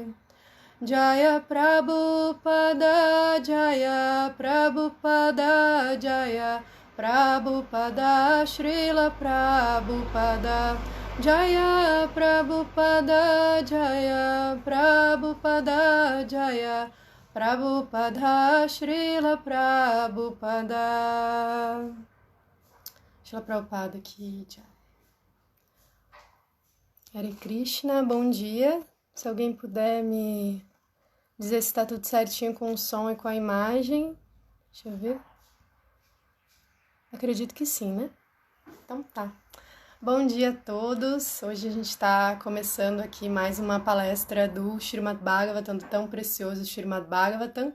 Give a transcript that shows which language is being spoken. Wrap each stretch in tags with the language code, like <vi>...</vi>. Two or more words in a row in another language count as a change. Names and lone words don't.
<sa>Jaya Prabhupada, Jaya Prabhupada, Jaya Prabhupada, Srila Prabhupada, Jaya Prabhupada, Jaya Prabhupada, Jaya Prabhupada, Srila Prabhupada.</sa> <pt>Srila Prabhupada aqui, Jaya.</pt> <sa>Hare Krishna,</sa> <pt>bom dia. Se alguém puder me dizer se está tudo certinho com o som e com a imagem. Deixa eu ver. Acredito que sim, né? Então tá. Bom dia a todos. Hoje a gente está começando aqui mais uma palestra do Srimad Bhagavatam, do tão precioso Srimad Bhagavatam.</pt>